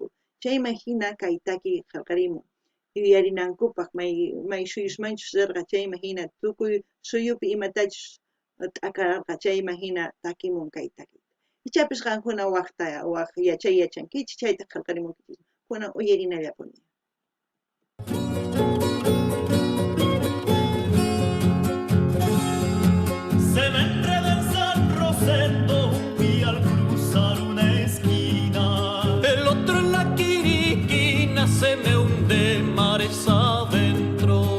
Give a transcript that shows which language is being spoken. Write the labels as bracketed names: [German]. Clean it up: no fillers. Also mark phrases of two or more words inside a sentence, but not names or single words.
[Quechua] Chaymahina kay taki qallqarimun. Yuyarinankupaq may suyusmanchus rirqa chaymahina tukuy suyupi imatachus t'aqararqa chaymahina takimun kay taki. Ichapis qankuna waq yachay yachankichik chayta qallqarimunkichik. Kunan uyarinallapuni. [Spanish] Se me enreda en San Rosendo y al cruzar una esquina. El otro en la Quiriquina se me hunde mares adentro.